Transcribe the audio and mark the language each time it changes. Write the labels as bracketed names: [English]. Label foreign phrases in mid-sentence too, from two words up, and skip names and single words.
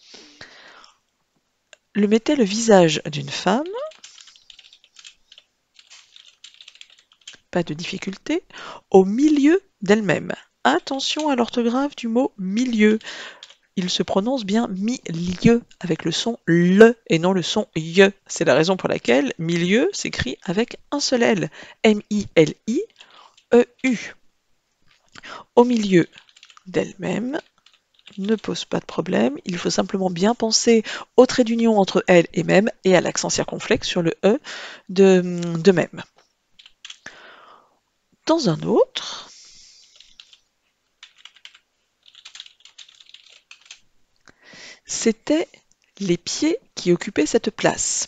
[French] Le mettait le visage d'une femme, pas de difficulté, au milieu d'elle-même. Attention à l'orthographe du mot milieu. Il se prononce bien milieu avec le son le et non le son ye. C'est la raison pour laquelle milieu s'écrit avec un seul L. M-I-L-I-E-U. Au milieu d'elle-même ne pose pas de problème. Il faut simplement bien penser au trait d'union entre elle et même et à l'accent circonflexe sur le E de même. Dans un autre, c'était les pieds qui occupaient cette place.